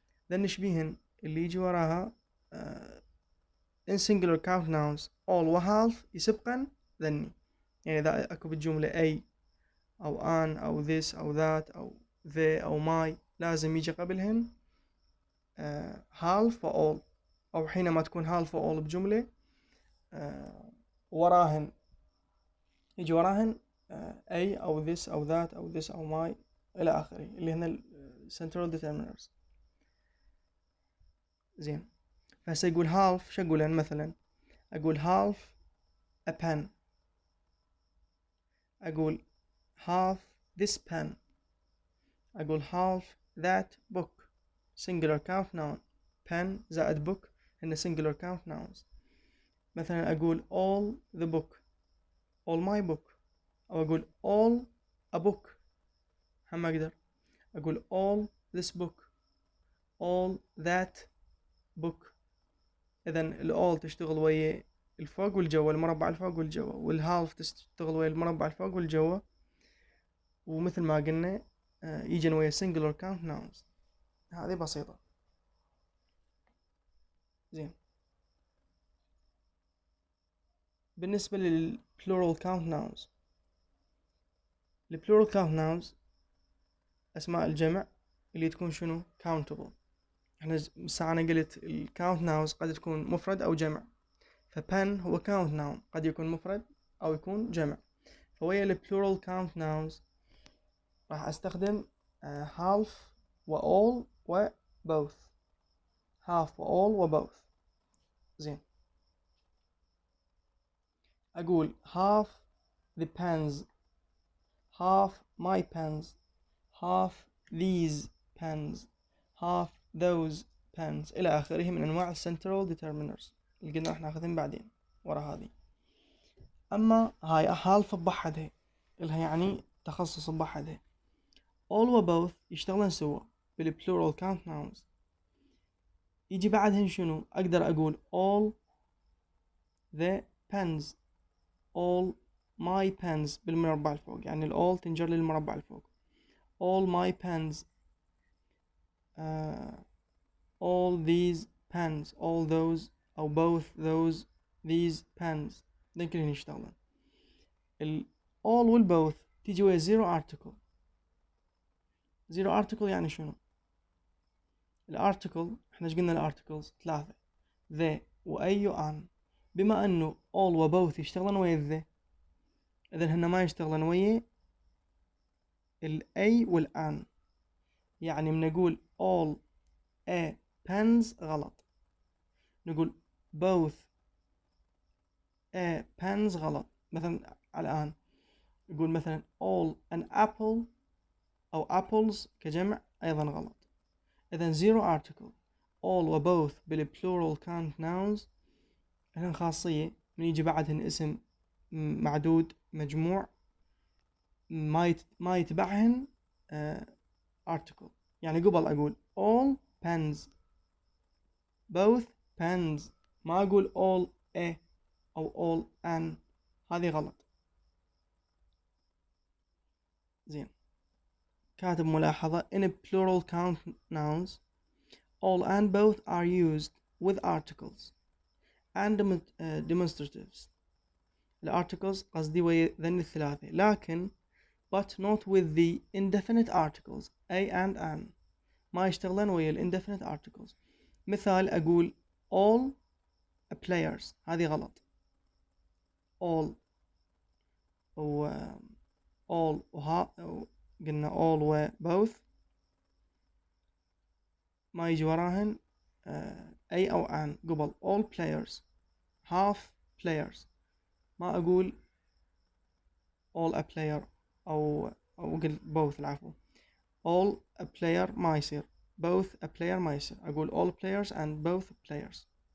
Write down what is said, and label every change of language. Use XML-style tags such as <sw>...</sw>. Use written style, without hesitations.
<ar>ذن نشبيهن اللي يجي وراها</ar> <en>in singular count nouns all</en> <ar>و half يسبقن ذني، يعني إذا أكو بالجملة a أو an أو this أو that أو the أو my لازم يجي قبلهن half و all، أو حينما تكون half و all بجملة وراهن يجي وراهن a أو this أو that أو this أو my إلى آخره اللي هن central determiners. زين، فهسه يقول</ar> <en>half</en> <ar>شو أقولن؟ مثلا أقول</ar> <en>half a pen، أقول half this pen، أقول half that book. singular count noun pen زائد book هن singular count nouns.</en> <ar>مثلا أقول</ar> <en>all the book all my book، أو أقول all a book</en> <ar>هم أقدر أقول</ar> <en>all this book all that book.</en> <ar>إذن all تشتغل ويا الفوق والجوا، المربع الفوق والجوا، والhalf تشتغل ويا المربع الفوق والجوا، ومثل ما قلنا يجن ويا singular count nouns. هذه بسيطة. زين، بالنسبة لل plural count nouns، ال plural count nouns أسماء الجمع اللي تكون شنو؟ countable. احنا أنا قلت ال count nouns قد تكون مفرد أو جمع، فpen هو count noun قد يكون مفرد أو يكون جمع. فويا ال plural count nouns راح أستخدم half و all و both، half و all و both.</ar> <en>زين، أقول half the pens half my pens half these pens half those pens</en> <ar>إلى آخره من أنواع</ar> <en>central determiners</en> <ar>اللي قلنا راح ناخذهم بعدين ورا هذه. أما هاي half بوحدها إلها يعني تخصص بوحدها. all و both يشتغلن سوا بال plural count nouns. يجي بعدهن شنو؟ أقدر أقول all the pens all my pens بالمربع الفوق، يعني ال all تنجر للمربع الفوق.</ar> <en>all my pens all these pens all those أو both those these pens</en> <ar>ذن كلهن يشتغلن. ال all وال both تيجي ويا zero article. zero article يعني شنو؟ الارتكل احنا ايش قلنا؟ الارتكلز 3 the و a و an. بما انه all و both يشتغلن ويا the، اذن هن ما يشتغلن ويا ال a وال an. يعني من نقول all a pens غلط، نقول both a pens غلط. مثلا على الآن نقول مثلا all an apple أو apples كجمع أيضا غلط. إذن zero article all و both بال plural count nouns لهن خاصية من يجي بعدهن اسم معدود مجموع ما يتبعهن article. يعني قبل أقول all pens both pens، ما أقول all a أو all an، هذه غلط. زين، كاتب ملاحظة</ar> <en>in plural count nouns all and both are used with articles and demonstratives.</en> <ar>الارticles قصدي ويا ذن الثلاثة، لكن</ar> <en>but not with the indefinite articles a and an،</en> <ar>ما يشتغلن ويا</ar> <en>indefinite articles.</en> <ar>مثال أقول all players، هذه غلط. all و all قلنا all و both ما يجي وراهن أي أو an قبل all players half players، ما أقول all a player أو قل both، العفو all a player ما يصير، both a player ما يصير، أقول</ar> <en>all players and both players.</en>